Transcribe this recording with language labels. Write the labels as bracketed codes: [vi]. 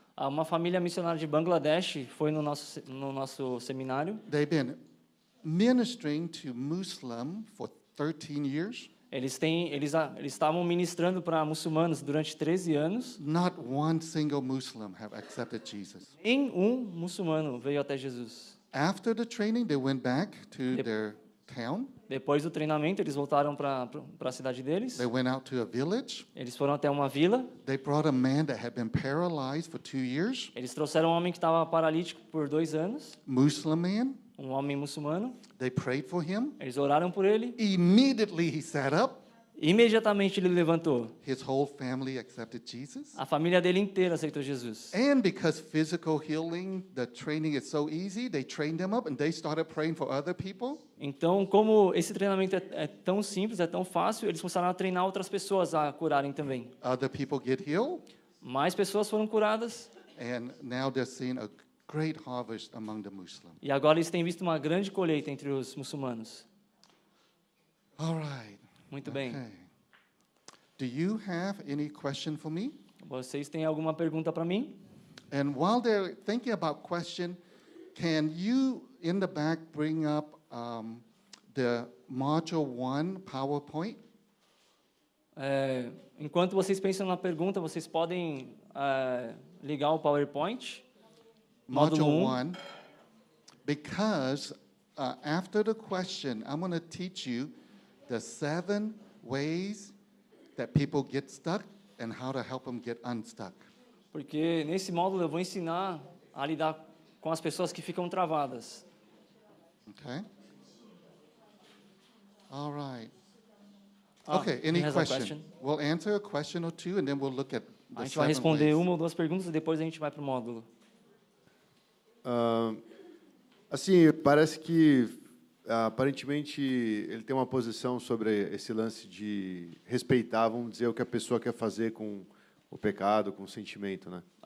[pt] Uma família missionária de Bangladesh foi no nosso seminário. [en] They've been ministering to Muslim for 13 years. [pt] Eles estavam ministrando para muçulmanos durante 13 anos. [en] Not one single Muslim have accepted Jesus. [pt] Nem um muçulmano veio até Jesus. [en] After the training, they went back to their town. [pt] Depois do treinamento, eles voltaram para a cidade deles. [en] They went out to a village. [pt] Eles foram até uma vila. [en] They brought a man that had been paralyzed for 2 years. [pt] Eles trouxeram um homem que estava paralítico por 2 anos. [en] Muslim man. [pt] Um homem muçulmano. [en] They prayed for him. [pt] Eles oraram por ele. [en] Immediately he sat up. [pt] Imediatamente ele levantou. [en] His whole family accepted Jesus. [pt] A família dele inteira aceitou Jesus. [en] And because physical healing, the training is so easy, they trained them up and they started praying for other people. [pt] Então, como esse treinamento é tão simples, é tão fácil, eles começaram a treinar outras pessoas a curarem também. [en] Other people get healed. [pt] Mais pessoas foram curadas. [en] And now they're seeing a great harvest among the Muslims. [pt] E agora eles têm visto uma grande colheita entre os muçulmanos. [en] All right. [pt] Muito bem. [en] Okay. Do you have any question for me? [pt] Vocês têm alguma pergunta para mim? [en] And while they're thinking about question, can you in the back bring up the module 1 PowerPoint? [pt] Enquanto vocês pensam na pergunta, vocês podem ligar o PowerPoint. [en] Module [pt] Módulo [en] 1. Because after the question, I'm going to teach you the 7 ways that people get stuck and how to help them get unstuck. [pt] Porque nesse módulo eu vou ensinar a lidar com as pessoas que ficam travadas. [en] Okay? All right. Okay, he any has a question? question. We'll answer a question or two, and then we'll look at [pt] A [en] the [pt] gente vai responder [en] ways. [pt] uma ou duas perguntas e depois a gente vai para o módulo. Assim, parece que aparentemente ele tem uma posição sobre esse lance de respeitar, vamos dizer, o que a pessoa quer fazer com o pecado, com o sentimento, né?